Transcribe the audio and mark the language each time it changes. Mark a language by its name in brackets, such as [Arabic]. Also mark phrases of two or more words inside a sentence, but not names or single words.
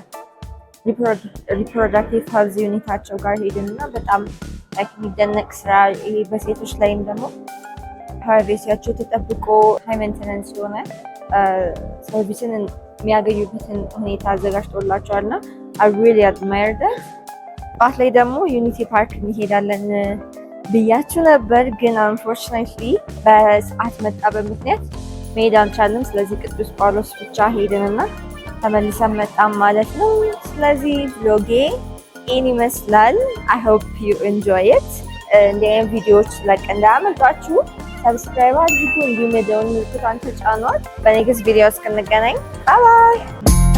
[English] reproductive health [Amharic] ዩኒታቸው ጋር ሄድንና በጣም የሚደነቅ ስራ ይሄ በሴቶች ላይም ደግሞ ፕራይቬሲያቸው ተጠብቆ [English] high maintenance [Amharic] የሆነ ሰርቪስን የሚያገኙበትን ሁኔታ አዘጋጅቶላቸዋል እና [English] I really admire that። [Amharic] ባት ላይ ደግሞ ዩኒቲ ፓርክ እንሄዳለን ብያችሁ ነበር፣ ግን አንፎርቹኔትሊ በሰዓት መጣበብ ምክንያት መሄድ አልቻልንም። ስለዚህ ቅዱስ ጳውሎስ ብቻ ሄድንና ተመልሰን መጣም ማለት ነው። ስለዚህ ቭሎጌ ይህን ይመስላል። [English] I hope you enjoy it። [Amharic] እንዲህ አይነት ቪዲዮዎች ለቀ እንዳያመልጧችሁ ሰብስክራይብ አድርጉ፣ እንዲሁም የደወል ምልክቱን ተጫኗት። [English] next video [Amharic] እስክንገናኝ [English] bye bye።